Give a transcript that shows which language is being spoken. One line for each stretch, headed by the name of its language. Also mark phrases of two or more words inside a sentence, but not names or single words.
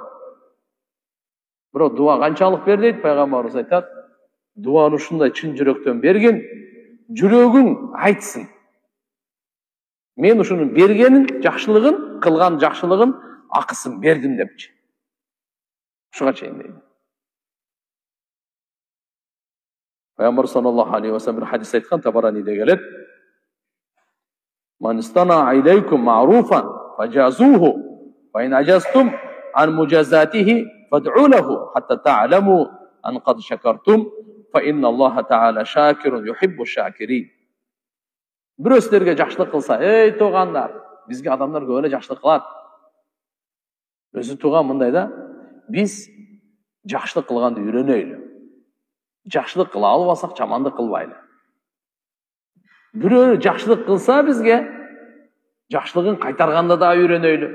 Kyrgyz: Бирок дуа канчалык бер дейт, Пайгамбарыбыз айтат: дуаны ушундай чын жүрөктөн бергин, жүрөгүң айтсын. Мен ушунун бергенин, жакшылыгын, кылган жакшылыгын акысын бердим депчи. Ушуга чейин дейт. Пайгамбар
Arabic: صلى الله عليه وسلم
Kyrgyz: бир хадис айткан, Табараниде келет:
Arabic: "من اصطنع إليكم معروفا فجازوه, وإن عجزتم عن مجازاته فادعوا له حتى تعلموا أن قد شكرتم فإن الله تعالى شاكر يحب الشاكرين."
Kyrgyz: Бирөө силерге жакшылык кылса, эй туугандар, бизге адамдар көп эле жакшылык кылат. Өзү тууган мындай да, биз жакшылык кылганды үйрөнөйлү. Жакшылык кыла албасак, жамандык кылбайлы. Бирөө жакшылык кылса бизге, жакшылыгын кайтарганда да үйрөнөйлү.